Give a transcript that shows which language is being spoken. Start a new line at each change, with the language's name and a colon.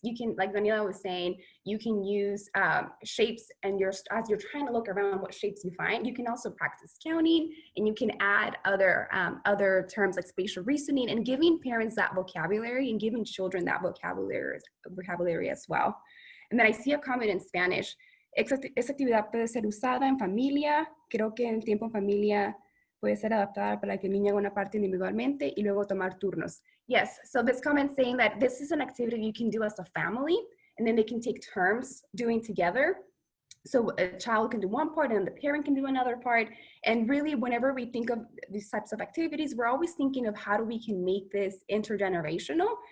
English: You can, like Daniela was saying, you can use shapes, and as you're trying to look around what shapes you find, you can also practice counting, and you can add other terms like spatial reasoning, and giving parents that vocabulary and giving children that vocabulary as well. And then I see a comment in Spanish.
Spanish: Esta actividad puede ser usada en familia. Creo que en tiempo en familia puede ser adaptada para que el niño haga una parte individualmente y luego tomar turnos.
English: Yes, so this comment saying that this is an activity you can do as a family, and then they can take turns doing together. So a child can do one part and the parent can do another part. And really, whenever we think of these types of activities, we're always thinking of how we can make this intergenerational.